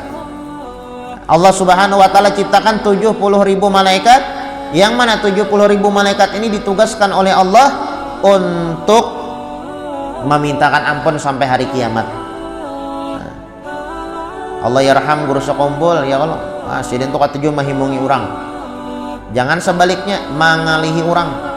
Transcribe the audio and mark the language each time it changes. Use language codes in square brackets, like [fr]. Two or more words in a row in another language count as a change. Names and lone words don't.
[id] Allah [ar] سبحانه وتعالى [id] ciptakan 70.000 malaikat, yang mana 70.000 malaikat ini ditugaskan oleh Allah untuk memintakan ampun sampai hari kiamat. [ar] الله يرحم [bjn] guru sekompol, ya Allah sidin tuh katujuh mahimungi orang, jangan sebaliknya mengalihi orang.